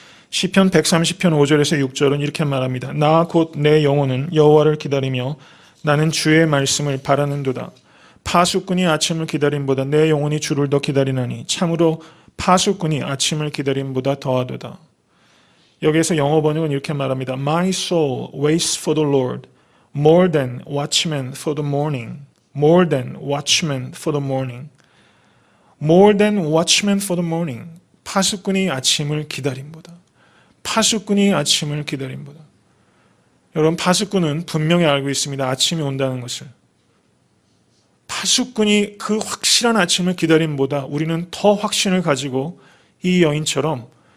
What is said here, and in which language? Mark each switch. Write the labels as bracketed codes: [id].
[ko] 시편 130편 5절에서 6절은 이렇게 말합니다. 나 곧 내 영혼은 여호와를 기다리며 나는 주의 말씀을 바라는도다. 파수꾼이 아침을 기다림보다 내 영혼이 주를 더 기다리나니 참으로 파수꾼이 아침을 기다림보다 더하도다. 여기에서 영어 번역은 이렇게 말합니다. [en] My soul waits for the Lord more than watchmen for the morning. More than watchmen for the morning. More than watchmen for the morning. [ko] 파수꾼이 아침을 기다림보다. 파수꾼이 아침을 기다림보다. 여러분, 파수꾼은 분명히 알고 있습니다. 아침이 온다는 것을. 파수꾼이 그 확실한 아침을 기다림보다 우리는 더 확신을 가지고 이 여인처럼